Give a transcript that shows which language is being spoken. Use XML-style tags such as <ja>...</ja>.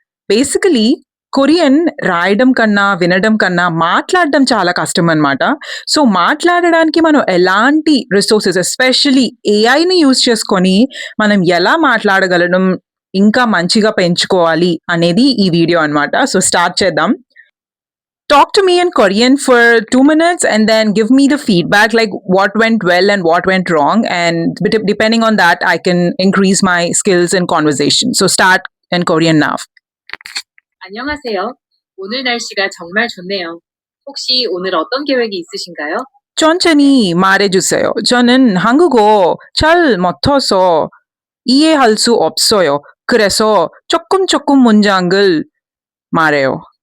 <te>Basically Korean రాయడం కన్నా వినడం కన్నా మాట్లాడడం చాలా కష్టం అనమాట. సో మాట్లాడడానికి మనం ఎలాంటి రిసోర్సెస్ ఎస్పెషలీ ఏఐని యూజ్ చేసుకొని మనం ఎలా మాట్లాడగలడం ఇంకా మంచిగా పెంచుకోవాలి అనేది ఈ వీడియో అనమాట. సో స్టార్ట్ చేద్దాం.</te> <en>Talk to me in Korean for 2 minutes and then give me the feedback, like what went well and what went wrong. And depending on that, I can increase my skills in conversation. So start in Korean now.</en> <ko>안녕하세요. 오늘 날씨가 정말 좋네요. 혹시 오늘 어떤 계획이 있으신가요? 천천히 말해주세요. 저는 한국어 잘 못해서 이해할 수 없어요. 그래서 조금 문장을 말해요.</ko>